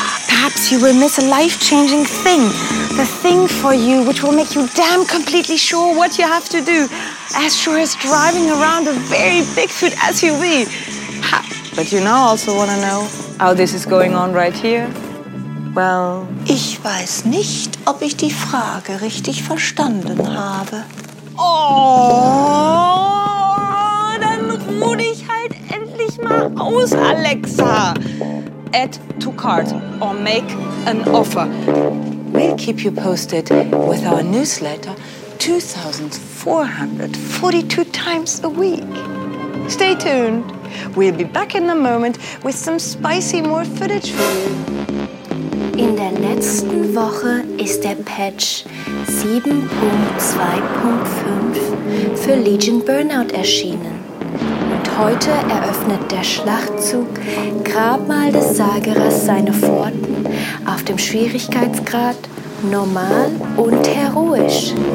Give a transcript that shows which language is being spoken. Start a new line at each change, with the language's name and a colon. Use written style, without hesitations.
English: Perhaps you will miss a life-changing thing. The thing for you which will make you damn completely sure what you have to do. As sure as driving around a very Bigfoot SUV. But you now also want to know how this is going on right here? Well...
German: Ich weiß nicht, ob ich die Frage richtig verstanden habe. Oh, dann ruh dich halt endlich mal aus, Alexa.
English: Add to cart or make an offer. We'll keep you posted with our newsletter 2,442 times a week. Stay tuned. We'll be back in a moment with some spicy more footage for you.
German: In der letzten Woche ist der Patch 7.2.5 für Legion Burnout erschienen. Und heute eröffnet der Schlachtzug Grabmal des Sageras seine Pforten auf dem Schwierigkeitsgrad normal und heroisch.